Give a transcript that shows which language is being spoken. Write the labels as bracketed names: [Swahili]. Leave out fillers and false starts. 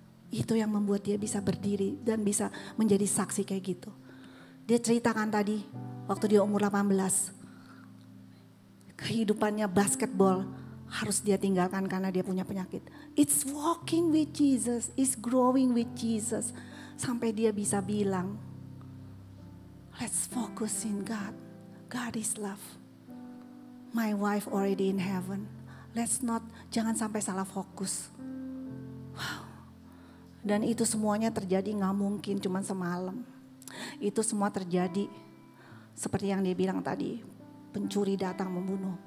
[Indonesian] Itu yang membuat dia bisa berdiri dan bisa menjadi saksi kayak gitu. Dia ceritakan tadi waktu dia umur 18. Kehidupannya basketball harus dia tinggalkan karena dia punya penyakit. [English] It's walking with Jesus, it's growing with Jesus. [Indonesian] Sampai dia bisa bilang, [English] let's focus in God. God is love. My wife already in heaven. [Indonesian] Jangan sampai salah fokus. Wow. Dan itu semuanya terjadi gak mungkin cuma semalam. Itu semua terjadi seperti yang dia bilang tadi. Pencuri datang membunuh.